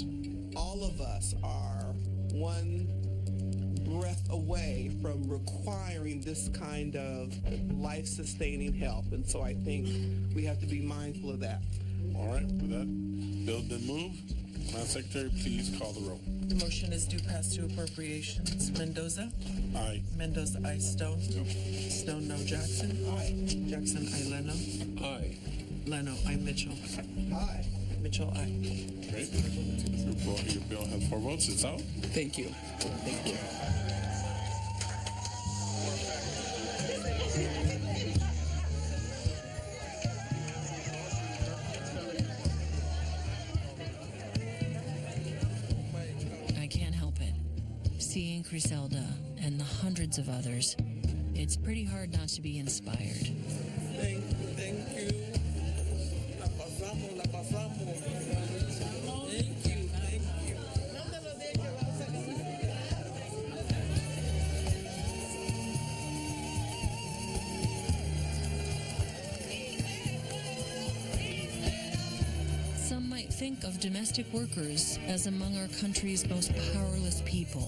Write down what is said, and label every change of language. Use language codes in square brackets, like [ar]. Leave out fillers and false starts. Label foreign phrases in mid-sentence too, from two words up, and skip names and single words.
[en] All of us are one breath away from requiring this kind of life-sustaining help. And so I think we have to be mindful of that. All right, with that, bill been moved. Madam Secretary, please call the roll. The motion is due pass to appropriations. Mendoza? Aye. Mendoza, aye. Stone? No. Stone, no. Jackson? Aye. Jackson, aye. Leno? Aye. Leno, aye. Mitchell? Aye. Mitchell, aye. Great. Your bill has 4 votes. It's out. Thank you. Thank you. I can't help it. Seeing Griselda and the hundreds of others, it's pretty hard not to be inspired. Thank you. [es] La pasamos. [en] Thank you. Some might think of domestic workers as among our country's most powerless people.